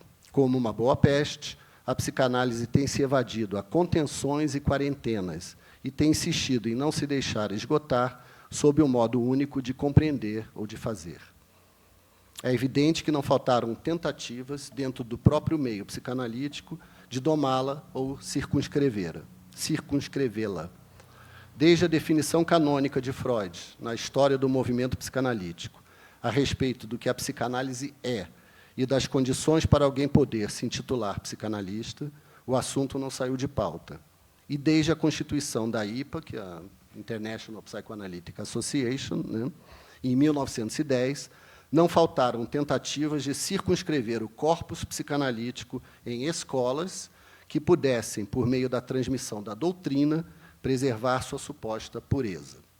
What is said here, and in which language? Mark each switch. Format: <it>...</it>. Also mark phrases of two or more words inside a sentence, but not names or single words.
<pt>Como uma boa peste, a psicanálise tem se evadido a contenções e quarentenas e tem insistido em não se deixar esgotar sob um modo único de compreender ou de fazer. É evidente que não faltaram tentativas, dentro do próprio meio psicanalítico, de domá-la ou circunscrevê-la. Desde a definição canônica de Freud, na história do movimento psicanalítico, a respeito do que a psicanálise é e das condições para alguém poder se intitular psicanalista, o assunto não saiu de pauta. E desde a constituição da IPA, que é a International Psychoanalytic Association, né, em 1910, não faltaram tentativas de circunscrever o corpus psicanalítico em escolas que pudessem, por meio da transmissão da doutrina, preservar sua suposta pureza.</pt>